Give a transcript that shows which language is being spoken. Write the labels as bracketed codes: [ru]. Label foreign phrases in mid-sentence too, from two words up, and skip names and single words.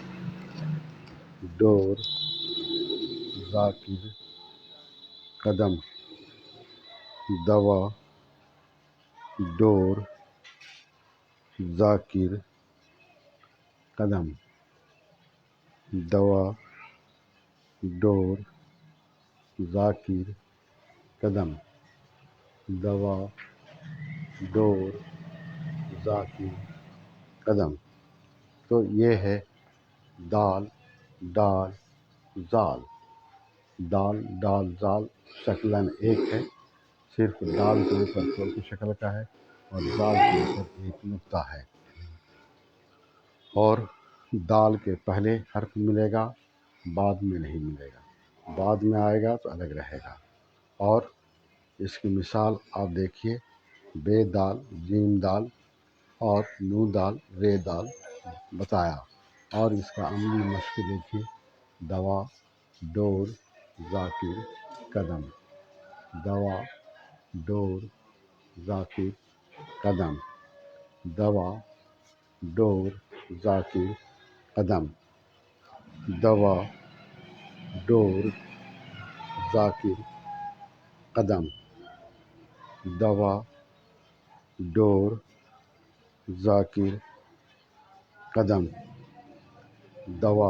[ur] ڈور ذاکر قدم دوا ڈور ذاکر قدم دوا ڈور ذاکر قدم دوا ڈور ذاکر قدم. تو یہ ہے دال ڈال زال. دال ڈال زال شکلاً ایک ہے، صرف ڈال کے اوپر چھوٹی شکل کا ہے اور زال کے اوپر ایک نقطہ ہے، اور دال کے پہلے حرف ملے گا، بعد میں نہیں ملے گا، بعد میں آئے گا تو الگ رہے گا. اور اس کی مثال آپ دیکھیے، بے دال جیم دال اور نو دال رے دال بتایا. اور اس کا عملی مشق دیکھیے، دوا ڈور ذاکر قدم دوا ڈور ذاکر قدم دوا ڈور ذاکر قدم دوا ڈور ذاکر قدم دوا ڈور ذاکر قدم دوا